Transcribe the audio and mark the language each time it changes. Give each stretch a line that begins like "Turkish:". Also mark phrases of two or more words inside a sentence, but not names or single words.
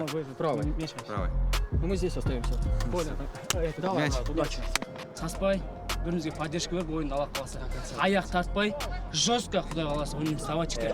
Russian: Правый. Правый. Ну, мы здесь остаемся. Понял. Давай, Мяч. удачи.
Kazakh: Саспай, бірімізге поддержка беріп ойынды ала қалса. Аяқ тартпай, жестко, құдай қаласа, ойын вставать етеді.